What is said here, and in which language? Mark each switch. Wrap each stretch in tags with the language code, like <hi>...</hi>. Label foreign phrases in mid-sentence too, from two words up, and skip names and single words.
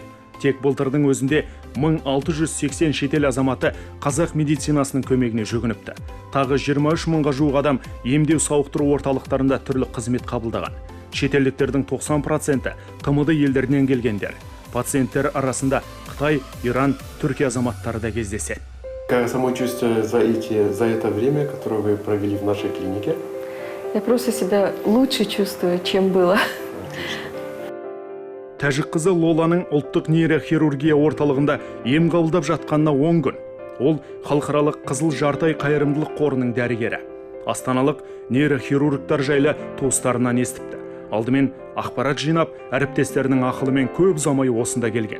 <kk>Тек былтырдың өзінде 1680 шетел азаматы қазақ медицинасының көмегіне жүгініпті. Тағы 23 мыңға жуық адам емдеу сауықтыру орталықтарында түрлі қызмет қабылдаған. Шетелдіктердің 90% ТМД елдерінен келгендер. Пациенттер арасында Қытай, Иран, Түркия азаматтары да кездеседі.</kk> <ru>Как самочувствие за это время, которое вы провели в нашей клинике? Я просто себя лучше чувствую, чем было.</ru> <kk>Тәжік қызы Лоланың ұлттық нейрохирургия орталығында ем қабылдап жатқанына 10 күн. Ол халықаралық Қызыл Жарты ай қайырымдылық қорының дәрігері. Астаналық нейрохирургтар жайлы туыстарынан естіпті. Алдымен ақпарат жинап, әріптестерінің ақылымен көп ұзамай осында келген.</kk>